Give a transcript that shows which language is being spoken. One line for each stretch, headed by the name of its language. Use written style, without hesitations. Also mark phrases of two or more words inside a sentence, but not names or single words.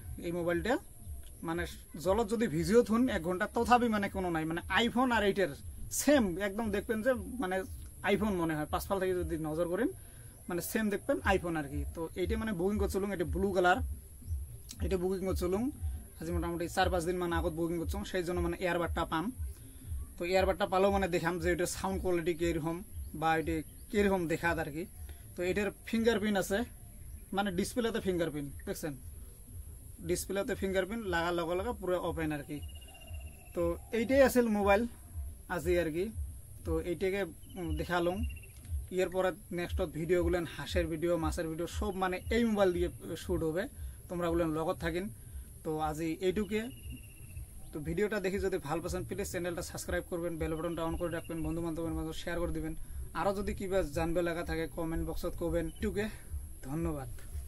Bangla: এই মোবাইলটা জলত যদি ভিজিও থুন 1 ঘন্টা তথাপি কোনো নাই। আইফোন আর এইটার সেম একদম দেখবেন যে আইফোন মনে হয়, পাঁচফাল থেকে যদি নজর করেন সেম দেখবেন আইফোন আর কি। তো এইটা বুকিং করছিলুম, এটা ব্লু কালার। এটা বুকিং করছিলুম আজ মোটামুটি 4-5 দিন আগত বুকিং করছিলাম, সেই জন্য এয়ারবাডটা পাম। তো এয়ারবাডটা পালেও দেখাম যে এটা সাউন্ড কোয়ালিটি কিরকম বা এটা কিরকম দেখা আর কি। তো এটার ফিঙ্গারপ্রিন্ট আছে, ডিসপ্লেতে ফিঙ্গারপ্রিন্ট দেখছেন, ডিসপ্লেতে ফিঙ্গারপ্রিন্ট লাগার লগে লগে পুরো ওপেন আর কি। তো এইটাই আছিল মোবাইল আজি আর কি। তো এইটাকে দেখালুম। ইয়ের পরে নেক্সটত ভিডিওগুলো হাঁসের ভিডিও, মাছের ভিডিও সব এই মোবাইল দিয়ে শুট হবে, তোমরা বলেন লগত থাকিন। তো আজি এইটুকে। তো ভিডিওটা দেখি যদি ভাল পাচ্ছেন প্লিজ চ্যানেলটা সাবস্ক্রাইব করবেন, বেল বাটনটা অন করে রাখবেন, বন্ধু বান্ধবের মাঝে শেয়ার করে দিবেন। আরও যদি কিবা জানবে লাগা থাকে কমেন্ট বক্সত কবেন। এইটুকে, ধন্যবাদ।